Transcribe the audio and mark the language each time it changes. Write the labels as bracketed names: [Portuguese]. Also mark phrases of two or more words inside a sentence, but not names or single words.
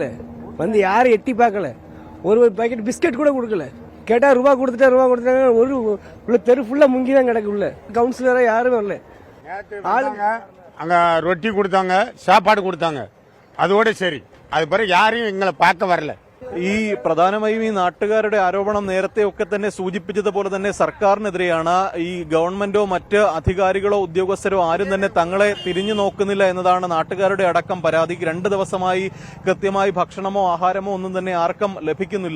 [Tamil] வந்து யாரும் எட்டி பார்க்கல. ஒரு பாக்கெட் பிஸ்கட் கூட கொடுக்கல. கேட்டா ரூபா கொடுத்துட்டாங்க. ஒரு உள்ள தெரு ஃபுல்லா முங்கி தான் கிடக்கு. உள்ள கவுன்சிலரா யாரும் வரல. அங்க ரொட்டி கொடுத்தாங்க, சாப்பாடு கொடுத்தாங்க, அதோட சரி. அது பிறகு யாரையும் எங்களை பார்க்க வரல. [Malayalam] ഈ പ്രധാനമായും ഈ നാട്ടുകാരുടെ ആരോപണം നേരത്തെ ഒക്കെ തന്നെ സൂചിപ്പിച്ചതുപോലെ തന്നെ സർക്കാരിനെതിരെയാണ്. ഈ ഗവൺമെന്റോ മറ്റ് അധികാരികളോ ഉദ്യോഗസ്ഥരോ ആരും തന്നെ തങ്ങളെ തിരിഞ്ഞു നോക്കുന്നില്ല എന്നതാണ് നാട്ടുകാരുടെ അടക്കം പരാതി. 2 ദിവസമായി കൃത്യമായി ഭക്ഷണമോ ആഹാരമോ ഒന്നും തന്നെ ആർക്കും ലഭിക്കുന്നില്ല.